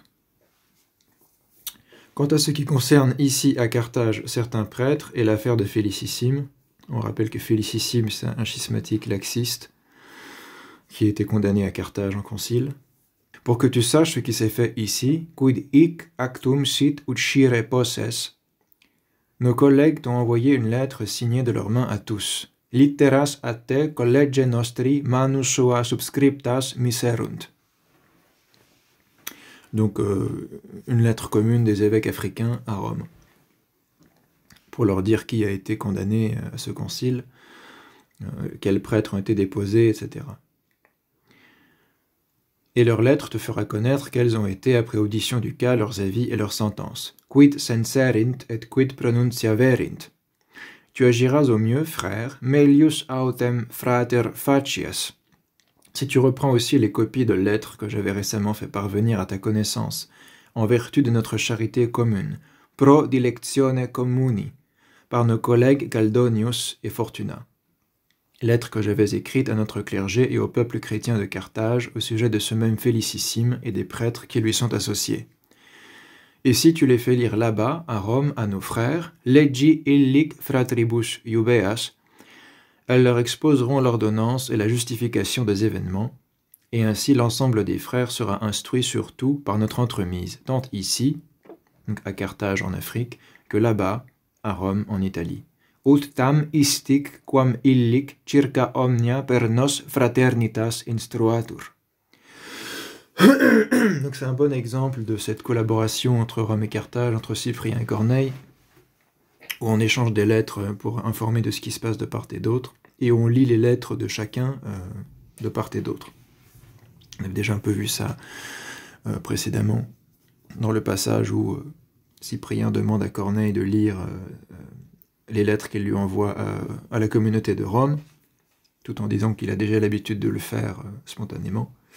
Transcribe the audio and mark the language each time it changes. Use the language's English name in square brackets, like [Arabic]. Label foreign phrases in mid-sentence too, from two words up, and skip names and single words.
[French] Quant à ce qui concerne ici à Carthage certains prêtres et l'affaire de Félicissime, on rappelle que Félicissime c'est un schismatique laxiste qui a été condamné à Carthage en concile. Pour que tu saches ce qui s'est fait ici, [Latin] quid hic actum sit ucire posses. [French] Nos collègues t'ont envoyé une lettre signée de leurs mains à tous. [Latin] Litteras a te college nostri manus sua subscriptas miserunt. [French] Donc une lettre commune des évêques africains à Rome, pour leur dire qui a été condamné à ce concile, quels prêtres ont été déposés, etc. Et leur lettre te fera connaître quels ont été, après audition du cas, leurs avis et leurs sentences. [Latin] Quid censerint et quid pronunciaverint. [French] Tu agiras au mieux, frère, [Latin] melius autem frater facias. [French] Si tu reprends aussi les copies de lettres que j'avais récemment fait parvenir à ta connaissance, en vertu de notre charité commune, [Latin] pro dilectione communi, [French] par nos collègues Galdonius et Fortuna. Lettres que j'avais écrites à notre clergé et au peuple chrétien de Carthage au sujet de ce même Félicissime et des prêtres qui lui sont associés. Et si tu les fais lire là-bas, à Rome, à nos frères, [Latin] legi illic fratribus iubeas, [French] elles leur exposeront l'ordonnance et la justification des événements, et ainsi l'ensemble des frères sera instruit sur tout par notre entremise, tant ici, donc à Carthage en Afrique, que là-bas, à Rome en Italie. [Latin] Ut tam istic quam illic circa omnia per nos fraternitas instruatur. [French] Donc c'est un bon exemple de cette collaboration entre Rome et Carthage, entre Cyprien et Corneille, où on échange des lettres pour informer de ce qui se passe de part et d'autre, et on lit les lettres de chacun de part et d'autre. On avait déjà un peu vu ça précédemment, dans le passage où Cyprien demande à Corneille de lire les lettres qu'il lui envoie à la communauté de Rome, tout en disant qu'il a déjà l'habitude de le faire spontanément.